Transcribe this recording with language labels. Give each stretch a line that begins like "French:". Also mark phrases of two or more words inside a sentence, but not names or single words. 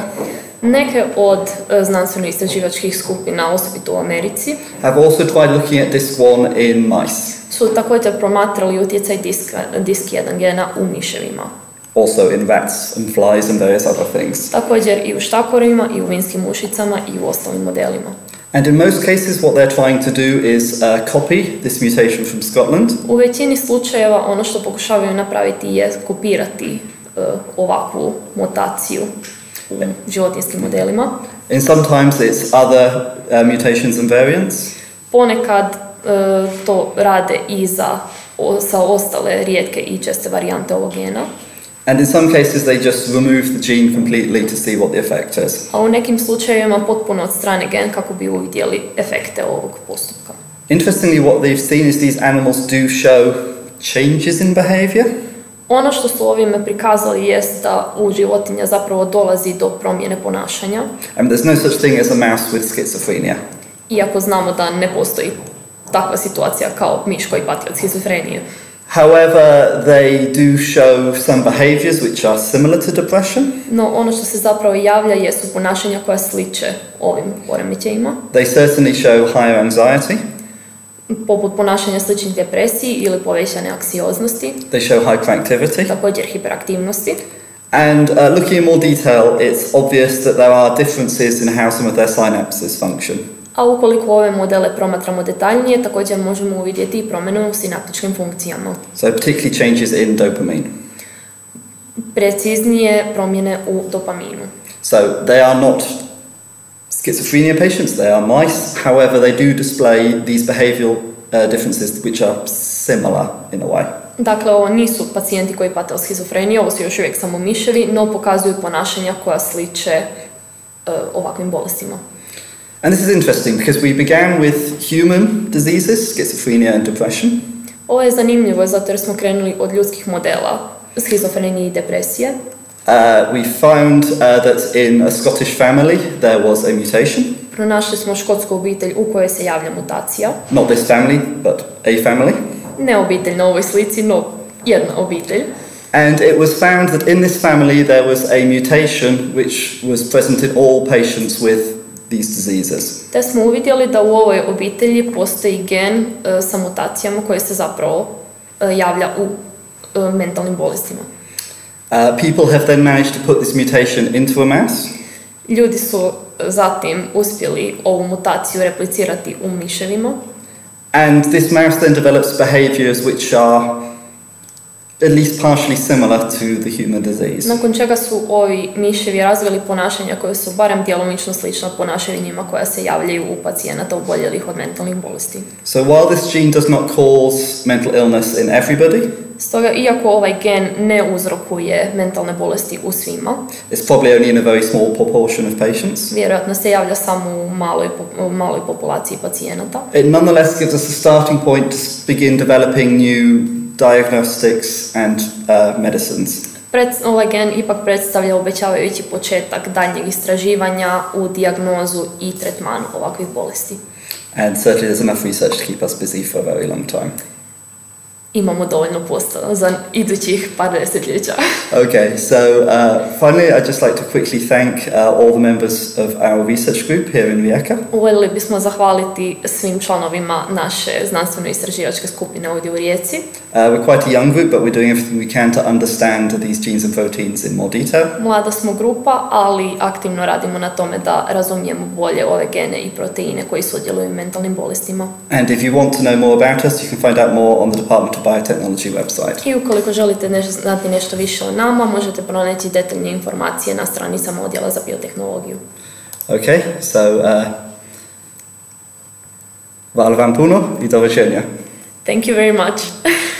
Croatian: Neke od znanstveno-istraživačkih skupina, osobito u Americi,
English: have also tried looking at DISC1 in mice,
Croatian: su također promatrali utjecaj DISC1 gena u miševima.
English: also in rats and flies and various other things.
Croatian: Također i u štakorima, i u vinskim mušicama, i u ostalim modelima.
English: And in most cases, what they're trying to do is copy this mutation from Scotland.
Croatian: U većini slučajeva ono što pokušavaju napraviti je kopirati ovakvu mutaciju u životinjskim modelima.
English: And sometimes it's other mutations and variants.
Croatian: Ponekad to rade i sa ostale rijetke i česte varijante ovog gena.
English: And in some cases, they just remove the gene completely to see what the effect is.
Croatian: A u nekim slučajevima potpuno od strane gen kako bi uvidjeli efekte ovog postupka.
English: Interestingly, what they've seen is these animals do show changes in behavior.
Croatian: Ono što su ovime prikazali jest da u životinja zapravo dolazi do promjene ponašanja.
English: And there's no such thing as a mouse with schizophrenia.
Croatian: Iako znamo da ne postoji takva situacija kao miš koji pati od schizofrenije.
English: However, they do show some behaviors which are similar to depression.
Croatian: No, ono što se zapravo javlja jesu ponašanja koja sliče ovim poremećajima.
English: They certainly show higher anxiety.
Croatian: Poput ponašanja sličnih depresiji ili povećane anksioznosti.
English: They show high proactivity.
Croatian: Također hiperaktivnosti.
English: And looking in more detail, it's obvious that there are differences in how some of their synapses function.
Croatian: A ukoliko ove modele promatramo detaljnije, također možemo uvidjeti i promjenu u sinaptičkim funkcijama.
English: So particularly changes in dopamine.
Croatian: Preciznije promjene u dopaminu.
English: So they are not schizophrenia patients, they are mice. However, they do display these behavioral differences which are similar in a way.
Croatian: Dakle, ovo nisu pacijenti koji pate od schizofrenije, ovo su još uvijek samo miševi, no pokazuju ponašanja koja sliče ovakvim bolestima.
English: And this is interesting because we began with human diseases, schizophrenia and depression.
Croatian: Ovo je zanimljivo zato jer smo krenuli od ljudskih modela schizofrenije i depresije.
English: We found that in a Scottish family there was a mutation.
Croatian: Pronašli smo škotsku obitelj u kojoj se javlja mutacija.
English: Not this family, but a family.
Croatian: Ne obitelj na ovoj slici, no jedna obitelj.
English: And it was found that in this family there was a mutation which was present in all patients with these diseases.
Croatian: Te smo uvidjeli da u ovoj obitelji postoji gen sa mutacijama koje se zapravo javlja u mentalnim bolestima.
English: People have then managed to put this mutation into a mouse.
Croatian: Ljudi su zatim uspjeli ovu mutaciju replicirati u miševima.
English: And this mouse then develops behaviors which are at least partially similar to the human disease.
Croatian: Nakon čega su ovi miševi razvili ponašanja koje su barem djelomično slična ponašanjima koja se javljaju u pacijenata oboljelih od mentalnih bolesti.
English: So while this gene does not cause mental illness in everybody,
Croatian: stoga, iako ovaj gen ne uzrokuje mentalne bolesti u svima,
English: it's probably only in a very small proportion of patients.
Croatian: Vjerojatno se javlja samo u maloj populaciji pacijenata.
English: It nonetheless gives us a starting point to begin developing new diagnostics and medicines.
Croatian: Ovaj gen ipak predstavlja obećavajući početak daljnjeg istraživanja u dijagnozu i tretmanu ovakvih bolesti.
English: And certainly there's enough research to keep us busy for a very long time.
Croatian: Imamo dovoljno posla za idućih par desetljeća.
English: Okay, so finally I'd just like to quickly thank all the members of our research group here in Rijeka.
Croatian: Voljeli bismo zahvaliti svim članovima naše znanstveno-istraživačke skupine ovdje u Rijeci.
English: We're quite a young group, but we're doing everything we can to understand these genes and proteins in more detail.
Croatian: Mlada smo grupa, ali aktivno radimo na tome da razumijemo bolje ove gene i proteine koji sudjeluju u mentalnim bolestima.
English: And if you want to know more about us, you can find out more on the Department of Biotechnology website.
Croatian: I ukoliko želite znati nešto više o nama, možete pronaći detaljne informacije na stranicama odjela za biotehnologiju.
English: Okay, so
Croatian: hvala vam puno I doviđenja.
English: Thank you very much.